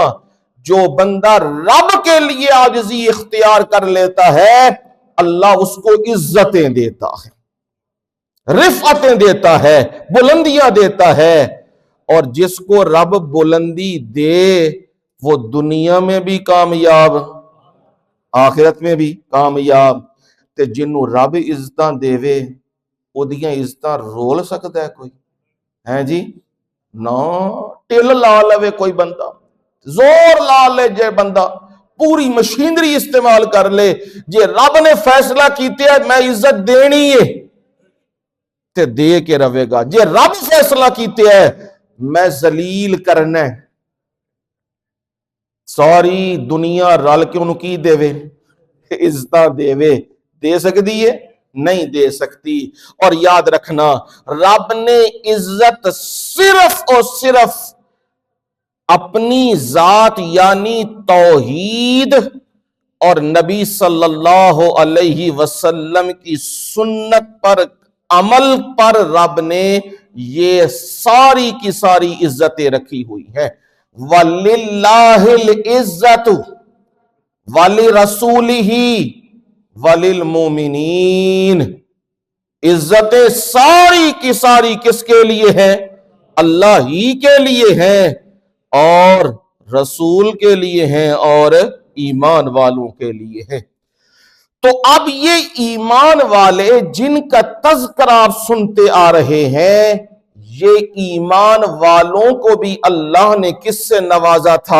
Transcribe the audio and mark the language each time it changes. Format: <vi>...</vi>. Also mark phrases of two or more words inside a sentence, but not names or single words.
<ur>جو بندہ رب کے لیے عاجزی اختیار کر لیتا ہے اللہ اس کو عزتیں دیتا ہے, رفعتیں دیتا ہے, بلندیاں دیتا ہے. اور جس کو رب بلندی دے وہ دنیا میں بھی کامیاب, آخرت میں بھی کامیاب.</ur> <pa>تے جنوں رب عزتاں دے اودیاں عزتاں رول سکتا ہے کوئی ہے جی؟ نا ٹل لا لے کوئی بندہ, زور لا لے جے بندہ, پوری مشینری استعمال کر لے, جے رب نے فیصلہ کیتے ہے میں عزت دینی ہے تے دے کے رہے گا, جے رب فیصلہ کیتے ہے میں ذلیل کرنا ہے, ساری دنیا رل کے انہوں کی دے وے, عزتاں دے وے, دے سکتی ہے نہیں دے سکتی.</pa> <ur>اور یاد رکھنا رب نے عزت صرف اور صرف اپنی ذات یعنی توحید اور نبی</ur> <ar>صلی اللہ علیہ وسلم</ar> <ur>کی سنت پر عمل پر رب نے یہ ساری کی ساری عزتیں رکھی ہوئی ہیں.</ur> <ar>وَلِلَّهِ الْعِزَّةُ وَلِرَسُولِهِ وَلِلْمُؤْمِنِينَ,</ar> <ur>عزتیں ساری کی ساری کس کے لیے ہیں؟ اللہ ہی کے لیے ہیں, اور رسول کے لیے ہیں, اور ایمان والوں کے لیے ہیں. تو اب یہ ایمان والے جن کا تذکرہ آپ سنتے آ رہے ہیں, یہ ایمان والوں کو بھی اللہ نے کس سے نوازا تھا؟</ur>